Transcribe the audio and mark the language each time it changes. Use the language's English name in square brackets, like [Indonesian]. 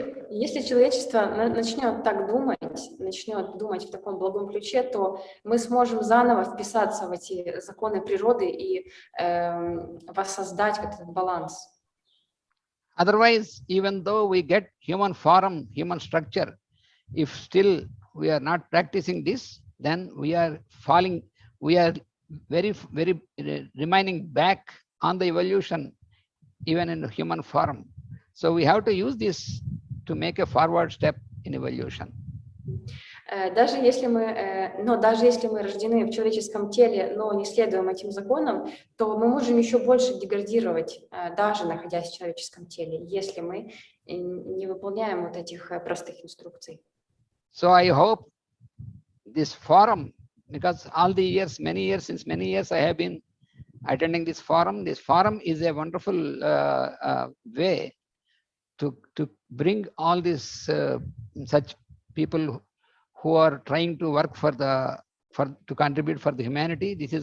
[Russian] Если человечество начнет так думать, начнет думать в таком благом ключе, то мы сможем заново вписаться в эти законы природы и воссоздать этот баланс. [English] Otherwise, even though we get human form, human structure, if still we are not practicing this, then we are falling, we are very remaining back on the evolution, even in human form. So we have to use this to make a forward step in evolution. [Russian] Даже если мы рождены в человеческом теле, но не следуем этим законам, то мы можем еще больше деградировать, даже находясь в человеческом теле, если мы не выполняем вот этих простых инструкций. [English] So I hope this forum, because all the years, since many years I have been attending this forum. This forum is a wonderful way to bring all these such people who are trying to work to contribute for the humanity.